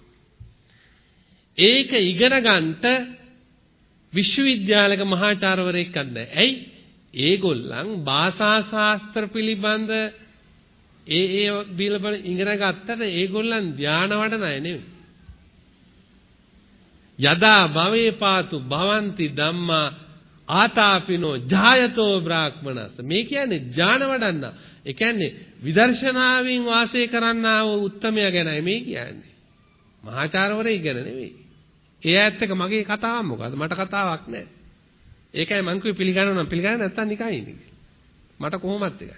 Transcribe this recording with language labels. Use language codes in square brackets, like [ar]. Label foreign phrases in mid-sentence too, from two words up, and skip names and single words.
[si] ඒක ඉගෙන ගන්නට විශ්වවිද්‍යාලයක මහාචාර්යවරයෙක් නැහැ. ඇයි? ඒගොල්ලන් භාෂා ශාස්ත්‍ර පිළිබඳ ඒ බිලබල ඉගෙන ගත්තට ඒගොල්ලන් ධානය වඩන අය නෙවෙයි. [pi] යදා භවේ පාතු භවಂತಿ ධම්මා ආතාපිනෝ ජායතෝ බ්‍රාහ්මනස්. [si] මේ කියන්නේ ධානය වඩන්න. ඒ කියන්නේ විදර්ශනාවෙන් වාසය කරන්නා වූ උත්තමයා ගැනයි මේ කියන්නේ. මහාචාර්යවරයෙක් ගැන නෙවෙයි. ඒ ඇත්ත එක මගේ කතාවක් මොකද්ද? මට කතාවක් නැහැ. ඒකයි මං කිව්වේ පිළිගන්නව නම් පිළිගන්න නැත්තම් නිකන් ඉන්නේ. මට කොහොමත් එකයි.